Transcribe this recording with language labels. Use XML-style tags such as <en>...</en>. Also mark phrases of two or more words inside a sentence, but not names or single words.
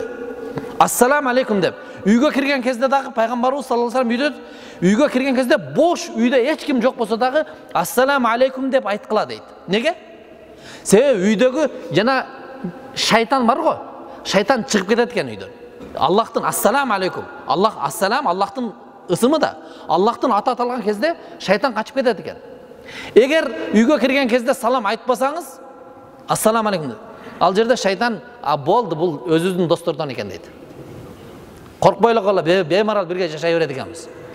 <ar>السلام عليكم</ar> <ky>деп үйгө кирген кезде дагы пайгамбарыбыз</ky> <ar>صلى الله عليه وسلم</ar> <ky>үйгө кирген кезде бош үйдө эч ким жок болсо дагы</ky> <ar>السلام عليكم</ar> <ky>деп айткыла дейт. Неге? Себеби үйдөгү жана шайтан бар го. Шайтан чыгып кетет экен үйдөн. Аллахтын</ky> <ar>السلام عليكم.</ar> <ky>Аллах ассалам Аллахтын ысымы да. Аллахтын аты аталган кезде шайтан качып кетет экен. Эгер үйгө кирген кезде салам айтпасаңыз,</ky> <ar>السلام عليكم</ar> <ky>деп. Ал жерде шайтан болду, бул өзүбүздүн достордон экен дейт. Коркпой эле кала, беймарал бирге жашай берет экенбиз.</ky>